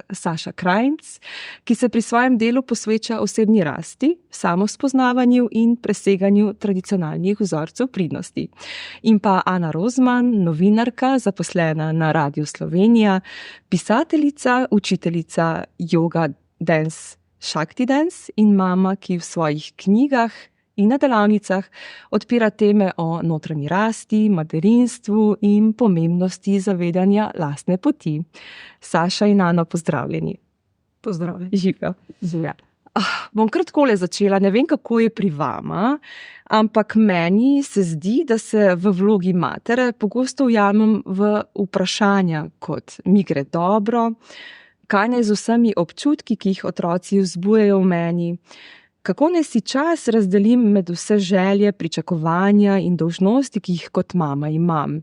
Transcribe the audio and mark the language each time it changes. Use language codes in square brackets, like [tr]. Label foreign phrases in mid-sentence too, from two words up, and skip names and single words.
[sl] Saša Krajnc, ki se pri svojem delu posveča osebni rasti, samospoznavanju in preseganju tradicionalnih vzorcev pridnosti. In pa Ana Rozman, novinarka, zaposlena na Radiu Slovenija, pisateljica, učiteljica [en] yoga dance, Shakti dance [sl] in mama, ki v svojih knjigah in na delavnicah odpira teme o notranji rasti, materinstvu in pomembnosti zavedanja lastne poti. Saša in Ana, pozdravljeni. Pozdravljeni. Živijo. Bom kar takole začela, ne vem, kako je pri vama, ampak meni se zdi, da se v vlogi matere pogosto ujamem v vprašanja, kot mi gre dobro, kaj naj z vsemi občutki, ki jih otroci vzbujajo v meni, kako naj si čas razdelim med vse želje, pričakovanja in dolžnosti, ki jih kot mama imam.